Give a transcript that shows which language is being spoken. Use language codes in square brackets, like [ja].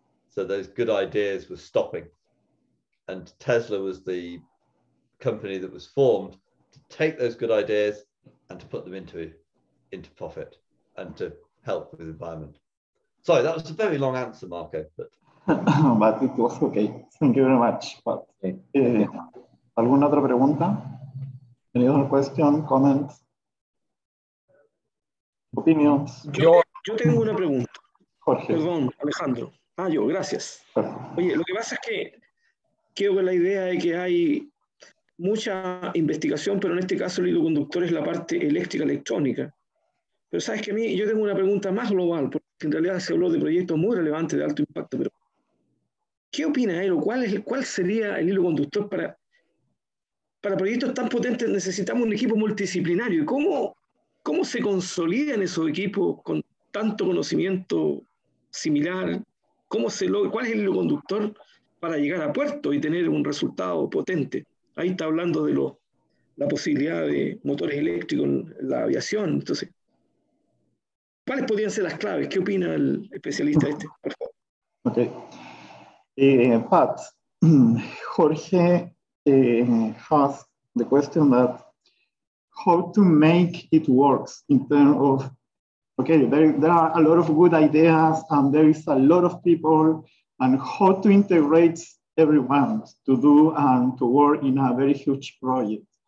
[en] So those good ideas were stopping. And Tesla was the company that was formed to take those good ideas and to put them into profit and to help with the environment. Sorry, that was a very long answer, Marco. But it was okay. Thank you very much. [es] But, ¿alguna otra pregunta? [en] Any other question, comments, opinions? [es] Yo tengo una pregunta. Jorge. Perdón, Alejandro. Gracias. Oye, lo que pasa es que quedo con la idea de que hay mucha investigación, pero en este caso el hilo conductor es la parte eléctrica electrónica. Pero sabes que yo tengo una pregunta más global, porque en realidad se habló de proyectos muy relevantes de alto impacto, pero ¿qué opina él o cuál sería el hilo conductor para proyectos tan potentes? Necesitamos un equipo multidisciplinario. ¿Y cómo se consolidan esos equipos con tanto conocimiento similar? ¿Cuál es el hilo conductor para llegar a puerto y tener un resultado potente? Ahí está hablando de la posibilidad de motores eléctricos en la aviación. Entonces, ¿cuáles podrían ser las claves? ¿Qué opina el especialista este? Por favor. [en] Okay. Pat, Jorge has the question that how to make it work in terms of, okay, there are a lot of good ideas and there is a lot of people, and how to integrate everyone to do and to work in a very huge project.